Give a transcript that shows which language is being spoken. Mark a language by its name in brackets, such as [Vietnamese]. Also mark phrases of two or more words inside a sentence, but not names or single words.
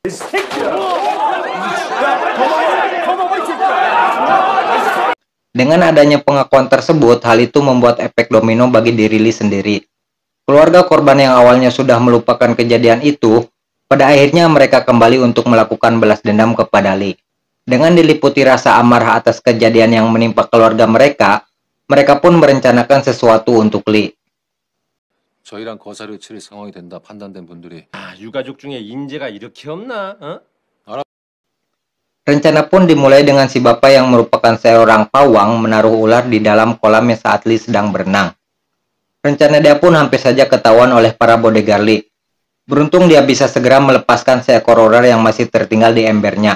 [Indonesian] Dengan adanya pengakuan tersebut, hal itu membuat efek domino bagi diri Lee sendiri. Keluarga korban yang awalnya sudah melupakan kejadian itu, pada akhirnya mereka kembali untuk melakukan balas dendam kepada Lee. Dengan diliputi rasa amarah atas kejadian yang menimpa keluarga mereka, mereka pun merencanakan sesuatu untuk Lee. [Korean] 저희랑 거사를 치를 상황이 된다 판단된 분들이 유가족 중에 인재가 이렇게 없나? [Indonesian] Rencana pun dimulai dengan si bapak yang merupakan seorang pawang menaruh ular di dalam kolam saat Lee sedang berenang. Rencana dia pun hampir saja ketahuan oleh para bodyguard Lee. Beruntung dia bisa segera melepaskan seekor ular yang masih tertinggal di embernya.